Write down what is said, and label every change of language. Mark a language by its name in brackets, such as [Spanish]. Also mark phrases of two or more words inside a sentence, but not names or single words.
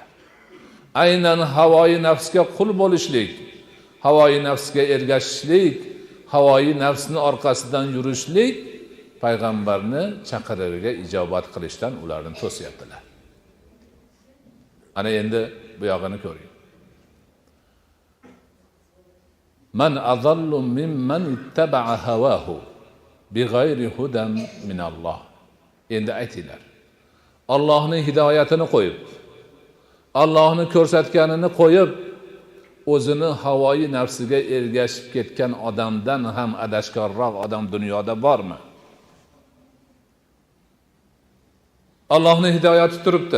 [Uzbek] Aynan havoyi nafsga qul bo'lishlik, havoyi nafsga ergashishlik, havoyi nafsning orqasidan yurishlik payg'ambarni chaqirig'iga ijobat qilishdan ularni to'syaptilar. Ana endi bu yog'ini ko'ring. [Arabic] من أضل ممن اتبع هواه بغير هدى من الله. [Uzbek] Endi aytinglar. Allohning hidoyatini qo'yib, Allohning ko'rsatganini qo'yib, o'zini havoyi nafsiga ergashib ketgan odamdan ham adashkorroq odam dunyoda bormi? Allohning hidoyati turibdi.